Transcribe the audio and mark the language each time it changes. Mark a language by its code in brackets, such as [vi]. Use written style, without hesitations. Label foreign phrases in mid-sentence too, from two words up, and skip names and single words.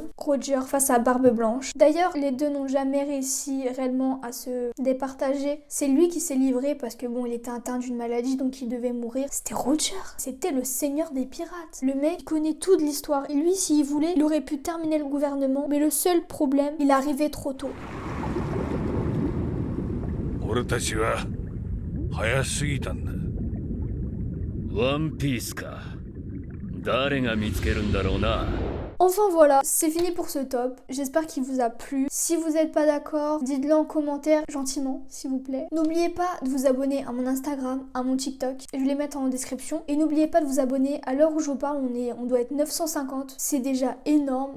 [fr] Roger face à Barbe Blanche. D'ailleurs, les deux n'ont jamais réussi réellement à se départager. C'est lui qui s'est livré parce que bon, il était atteint d'une maladie, donc il devait mourir. C'était Roger. C'était le seigneur des pirates. Le mec connaît tout de l'histoire. Et lui, s'il voulait, il aurait pu terminer le gouvernement. Mais le seul problème, il arrivait trop tôt. [ja] 俺たちは早すぎたんだ。ワンピースか。誰が見つけるんだろうな。 [fr] Enfin voilà, c'est fini pour ce top. J'espère qu'il vous a plu. Si vous n'êtes pas d'accord, dites-le en commentaire gentiment, s'il vous plaît. N'oubliez pas de vous abonner à mon Instagram, à mon TikTok. Je vais les mettre en description. Et n'oubliez pas de vous abonner. À l'heure où je vous parle, on doit être 950. C'est déjà énorme.